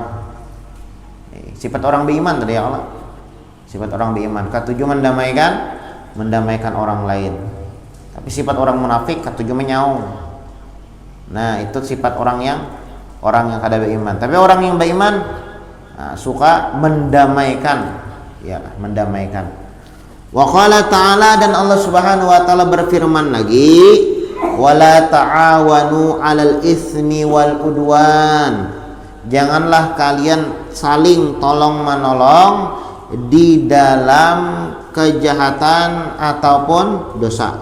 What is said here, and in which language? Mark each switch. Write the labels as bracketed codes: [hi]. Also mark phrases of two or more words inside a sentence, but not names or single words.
[bjn] Sifat orang beriman tadi ya Allah. Sifat orang beriman katuju mendamaikan orang lain. Tapi sifat orang munafik katuju menyaung. Itu sifat orang yang kada beriman. Tapi orang yang beriman suka mendamaikan, ya, mendamaikan. [ar] وقال تعالى, [bjn] dan Allah [ar] سبحانه وتعالى [bjn] berfirman lagi, [ar] ولا تعاونوا على الإثم والعدوان. [id] Janganlah kalian saling tolong-menolong di dalam kejahatan ataupun dosa.